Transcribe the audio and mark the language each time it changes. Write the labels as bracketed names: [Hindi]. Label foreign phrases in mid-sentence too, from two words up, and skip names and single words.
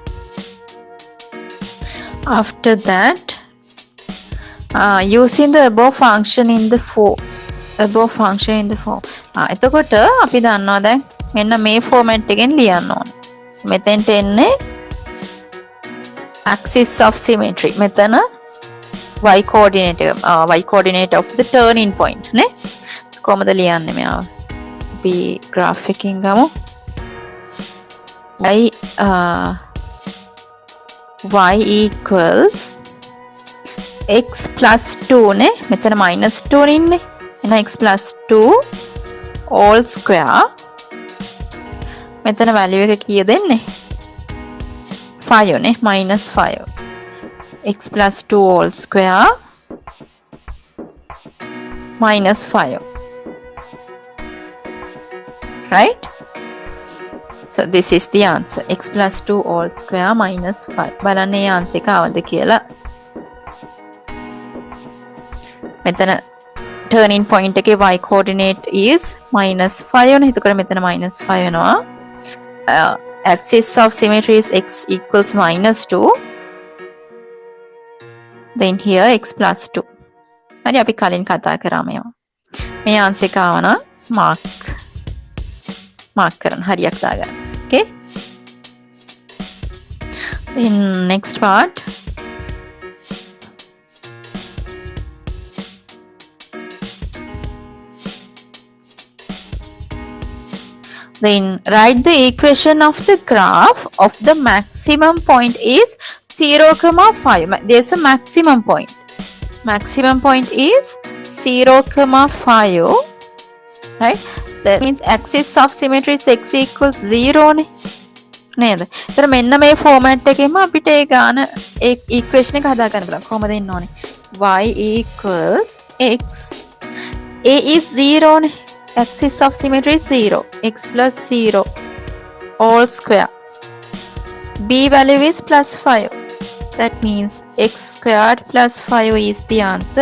[English] After that, using the above function in the form. [Sinhala] එතකොට අපි දන්නවා දැන් මෙන්න මේ format එකෙන් ලියන්න ඕන. මෙතෙන්ට එන්නේ [English] axis of symmetry. මෙතන y coordinate of the turning point නේ. [Sinhala] කොහමද ලියන්නේ මෙයාව? අපි graph එකකින් ගමු. [English] y equals x plus 2 නේ. මෙතන minus 2 [Sinhala] ඉන්නේ. එහෙනම් [English] x plus 2 all square. [Sinhala] මෙතන value එක කීයද එන්නේ? 5 නේ. [English] minus 5. x plus 2 all square minus 5. Right? So this is the answer. X plus 2 all square minus 5. [Sinhala] බලන්න මේ answer එක ආවද කියලා. [English] මෙතන turning point එකේ y coordinate is minus 5 වෙනවා. [Sinhala] එතකොට මෙතන [English] minus 5 [Sinhala] වෙනවා. [English] Axis of symmetry is x equals minus 2. Then here x plus 2. [Sinhala] හරි අපි කලින් කතා කරා මේවා. මේ answer එක ආවනම් mark කරන්න හරියක් දාගන්න. [English] Okay? Then next part. Then write the equation of the graph of the maximum point is 0,5. There's a maximum point. Maximum point is 0,5. Right? That means axis of symmetry is x equals 0 නේ. [Sinhala] නේද? ඒතර මෙන්න මේ format එකෙම අපිට ඒ ගාන ඒ equation එක හදා ගන්න පුළුවන්. කොහොමද එන්න ඕනේ? [English] y equals x. a is 0 නේ. Axis of symmetry is 0. x plus 0 all square. b value is plus 5. That means x squared plus 5 is the answer.